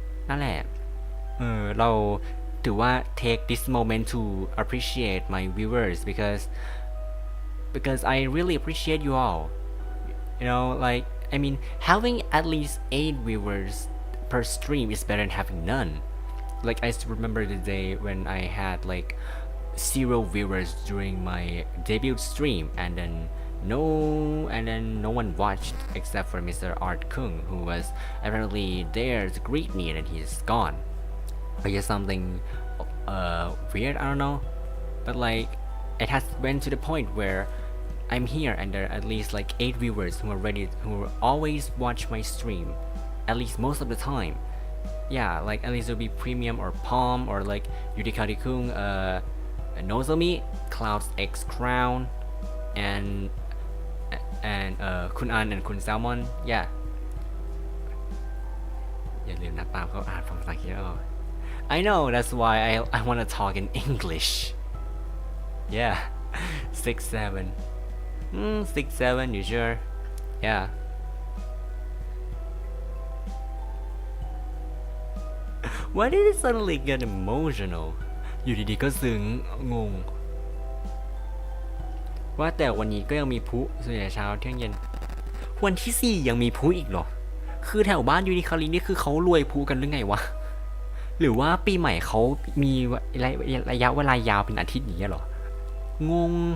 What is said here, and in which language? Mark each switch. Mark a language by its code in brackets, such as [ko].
[th] นั่นแหละเราถือว่า [en] take this moment to appreciate my viewers because I really appreciate you all you know like I mean having at least 8 viewers per stream is better than having none like I still remember the day when I had like 0 viewers during my debut stream and then no one watched except for Mr. Art Kung who was apparently there to greet me and he's gone I guess something weird I don't know but like it has went to the point where I'm here and there are at least like 8 viewers who always watch my stream at least most of the time yeah like at least it'll be premium or palm or like Yurikari Kung Nozomi Clouds X Crown and Kun An and Kun Salmon yeah [th] อย่าลืมนะตามเขาอ่านภาษาอังกฤษออก [en] I know that's why I want to talk in English yeah 6-7 6-7 you sure yeah Why did it suddenly get emotional [th] อยู่ดีๆก็ซึ้งงงว่าแต่วันนี้ก็ยังมีพลุส่วนใหญ่เช้าเที่ยงเย็นวันที่4ยังมีพลุอีกเหรอคือแถวบ้านยูนิคารินี่คือเขารวยพลุกันหรือไงวะหรือว่าปีใหม่เขามีระยะเวลายาวเป็นอาทิตย์อย่างเงี้ยเหรองง